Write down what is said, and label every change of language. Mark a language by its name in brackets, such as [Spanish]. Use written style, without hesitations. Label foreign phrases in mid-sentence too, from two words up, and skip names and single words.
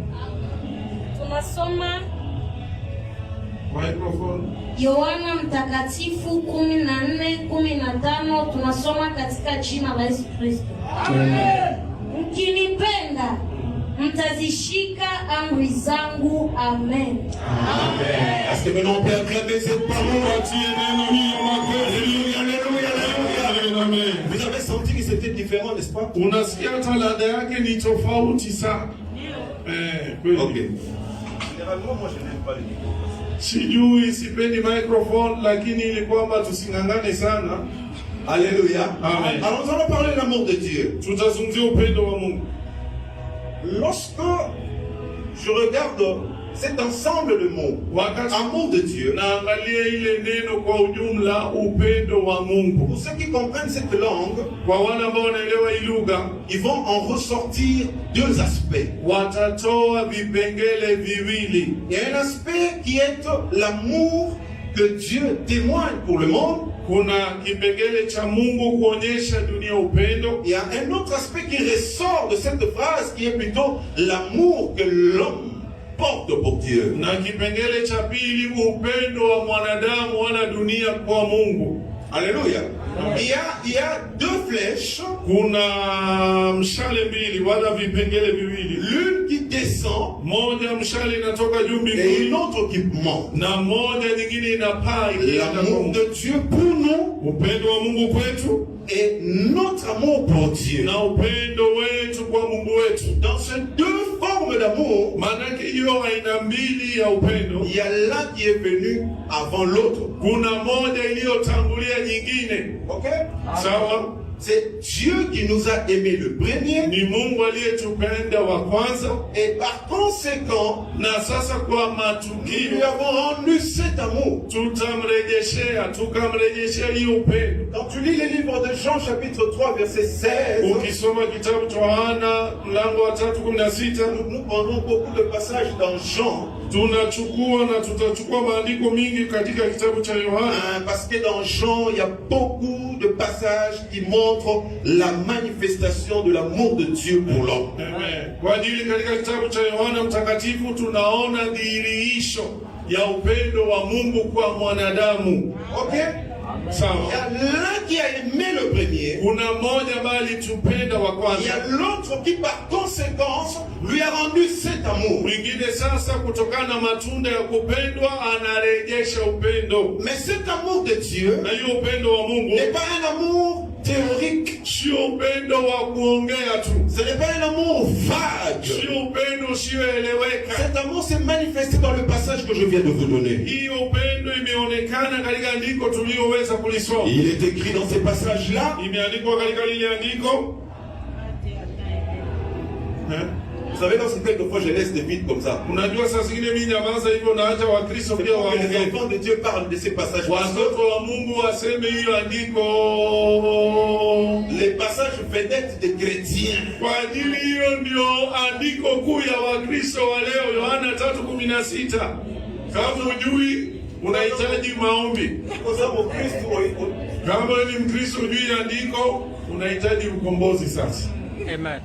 [Swahili] Tunasoma microphone. Yohana Mtakatifu 14:15. Tunasoma katika jina la Yesu Kristo. Amen. Mkinipenda mtazishika amri zangu. Amen. Amen. [French] Est-ce que maintenant on peut acclamer cette parole? Amen. Vous avez senti que c'était différent, n'est-ce pas? [Swahili] Unasikia hata ladha yake ni tofauti sana. Okay. [French] Généralement, moi je n'aime pas les microphones. [Swahili] Sijui, sipendi microphone, lakini ili kwamba tusingangane sana. Alléluia. Amen. [French] Alors nous allons parler de l'amour de Dieu. [Swahili] Tutazungumzia upendo wa Mungu. [French] Lorsque je regarde cet ensemble de mots, amour de Dieu, [Swahili] naangalia ile neno kwa ujumla, upendo wa Mungu. [French] Pour ceux qui comprennent cette langue, [Swahili] kwa wale ambao wanaelewa hii lugha, [French] ils vont en ressortir deux aspects. [Swahili] Watatoa vipengele viwili. [French] Il y a un aspect qui est l'amour que Dieu témoigne pour le monde. [Swahili] Kuna kipengele cha Mungu kuonyesha dunia upendo. [French] Il y a un autre aspect qui ressort de cette phrase qui est plutôt l'amour que l'homme porte pour Dieu. [Swahili] Na kipengele cha pili, upendo wa mwanadamu wala dunia kwa Mungu. [French] Alléluia. Il y a deux flèches. [Swahili] Kuna mshale mbili wala vipengele viwili. [French] L'une qui descend, [Swahili] moja mshale inatoka juu mbinguni, [French] et une autre qui monte. [Swahili] Na moja nyingine inapaa. [French] L'amour de Dieu pour nous, [Swahili] upendo wa Mungu kwetu, [French] et notre amour pour Dieu. [Swahili] Na upendo wetu kwa Mungu wetu. [French] Dans ces deux formes d'amour, [Swahili] manake hiyo aina mbili ya upendo, [French] il y a l'un qui est venu avant l'autre. [Swahili] Kuna moja iliyotangulia nyingine. Okay? Sawa? [French] C'est Dieu qui nous a aimés le premier. [Swahili] Ni Mungu aliyetupenda wa kwanza. [French] Et par conséquent, [Swahili] na sasa kwa matukio, [French] nous lui avons rendu cet amour. [Swahili] Tukamrejeshea hiyo upendo. [French] Quand tu lis les livres de Jean chapitre 3 verset 16, [Swahili] ukisoma kitabu cha Yohana mlango wa 3:16, [French] nous prenons beaucoup de passages dans Jean. [Swahili] Tunachukua na tutachukua maandiko mingi katika kitabu cha Yohana. [French] Parce que dans Jean, il y a beaucoup de passages qui montrent la manifestation de l'amour de Dieu pour l'homme. Amen. [Swahili] Kwa ajili katika kitabu cha Yohana mtakatifu tunaona dhihirisho ya upendo wa Mungu kwa mwanadamu. Okay? [French] Il y a l'un qui a aimé le premier. [Swahili] Kuna mmoja ambaye alitupenda wa [French] Il y [Swahili] kwanza. [French] a l'autre qui par conséquence lui a rendu cet amour. [Swahili] Mwingine sasa kutokana na matunda ya kupendwa anarejesha upendo. [French] Mais cet amour de Dieu [Swahili] Na hiyo upendo wa Mungu [French] n'est pas un amour théorique. [Swahili] sio upendo wa kuongea tu. [French] Ce n'est pas un amour vague. [Swahili] Sio upendo usioeleweka. [French] Cet amour s'est manifesté dans le passage que je viens de vous donner. [Swahili] Hiyo upendo imeonekana katika andiko tuliyoweza kulisoma. [French] Il est écrit dans ces passages-là. [Swahili] Imeandikwa katika lile andiko. [French] Vous savez, dans quelquefois je laisse des vides comme ça. [Swahili] Unajua saa zingine mimi nyamaza hivyo naacha Wakristo pia [French] Les [Swahili] waongee. [French] enfants de Dieu parlent de ces passages. [Swahili] Watoto wa Mungu waseme hiyo andiko. [French] Les passages vedettes des chrétiens. [Swahili] Kwa ajili hiyo ndio andiko kuu ya Wakristo wa leo, Yohana 3:16. Kama hujui unahitaji maombi. Kwa sababu Kristo Kama ni Mkristo hujui andiko, unahitaji ukombozi sasa. Amen.